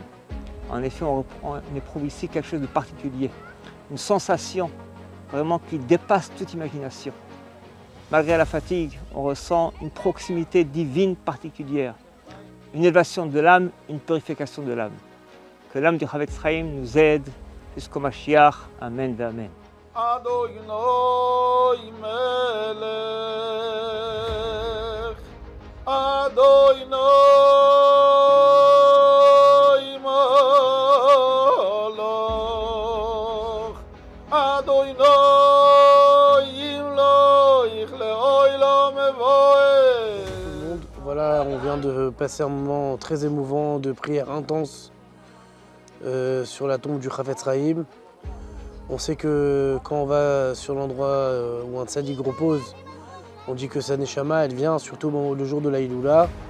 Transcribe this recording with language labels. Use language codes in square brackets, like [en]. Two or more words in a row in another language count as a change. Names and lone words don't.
[fr] En effet, on éprouve ici quelque chose de particulier, une sensation vraiment qui dépasse toute imagination. Malgré la fatigue, on ressent une proximité divine particulière, une élévation de l'âme, une purification de l'âme. Que l'âme du Chafetz Chaim nous aide jusqu'au Mashiach. Amen, Amen. [he] אדוני מלך, אדוני מלך, אדוני ימלוך לעולם ועד. [fr] Tout le monde, voilà, on vient de passer un moment très émouvant de prière intense sur la tombe du Chafetz Chaim. On sait que quand on va sur l'endroit où un tzaddik repose, on dit que sa neshama, elle vient surtout le jour de la Hiloula.